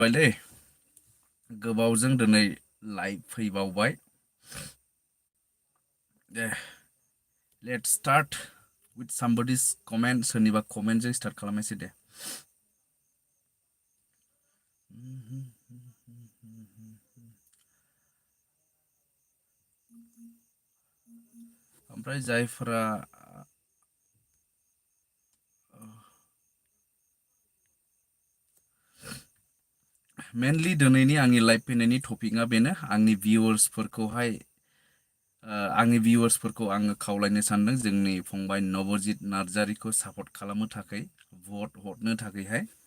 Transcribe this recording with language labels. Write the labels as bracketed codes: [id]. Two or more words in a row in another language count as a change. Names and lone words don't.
[brx] बायलै गोबावजों दिनै लाइभ फैबावबाय दे [en] let's start with somebody's comment [brx] सोरनिबा कमेन्टजों स्टार्ट खालामनोसै दे ओमफ्राय जायफोरा मेनलि दिनैनि आंनि लाइभ फैनायनि टपिकआ बेनो आंनि भिउवार्सफोरखौ आङो खावलायनो सानदों जोंनि फंबाय नबजित नार्जारिखौ सापर्ट खालामनो थाखाय भट हरनो थाखायहाय